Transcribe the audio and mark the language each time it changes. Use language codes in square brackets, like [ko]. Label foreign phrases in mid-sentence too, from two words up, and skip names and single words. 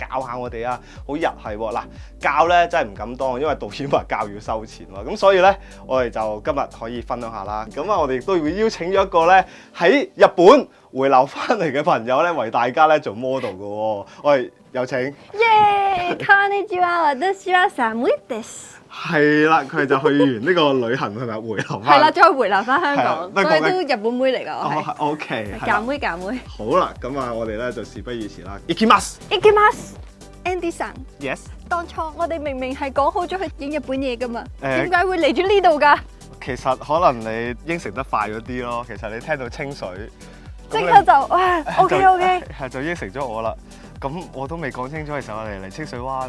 [yue] 教下我哋啊，好日系喎。嗱，教咧真係唔敢當，因為導演話教要收錢喎。咁所以咧，我哋就今日可以分享下啦。咁啊，我哋亦都會邀請咗一個咧喺日本回流翻嚟嘅朋友咧，為大家咧做 model 嘅喎。我哋有請。耶！ [ja] こんにちは，私は寒いです。 [yue] 係啦，佢就去完呢個旅行係咪回流翻？係啦，再回流翻香港，所以都日本妹嚟㗎。我係。 OK。假妹假妹。好啦，咁啊，我哋咧就事不宜遲啦。 [ja] 行きます。行きます。Andy さん。 [en] Yes。 [yue] 當初我哋明明係講好咗去影日本嘢㗎嘛，點解會嚟咗呢度㗎？其實可能你應承得快咗啲咯。其實你聽到清水，即刻就哇 OK。係就應承咗我啦。咁我都未講清楚嘅時候，我哋嚟清水灣。